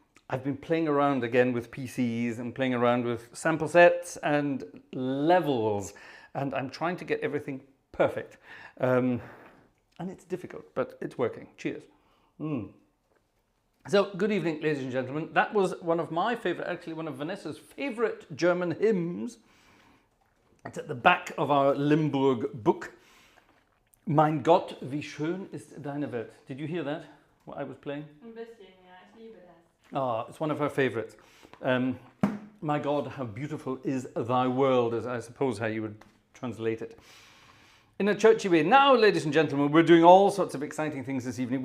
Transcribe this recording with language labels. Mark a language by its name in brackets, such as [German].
[English] I've been playing around again with PCs and playing around with sample sets and levels, and I'm trying to get everything perfect. And it's difficult, but it's working. Cheers. So, good evening, ladies and gentlemen. That was one of my favorite, actually one of Vanessa's favorite German hymns. It's at the back of our Limburg book. [German] Mein Gott, wie schön ist deine Welt. [English] Did you hear that, what I was playing? [German] Ein bisschen, ja, ich liebe das. [English] Ah, it's one of her favorites. My God, how beautiful is thy world, is I suppose how you would translate it. In a churchy way. Now, ladies and gentlemen, we're doing all sorts of exciting things this evening.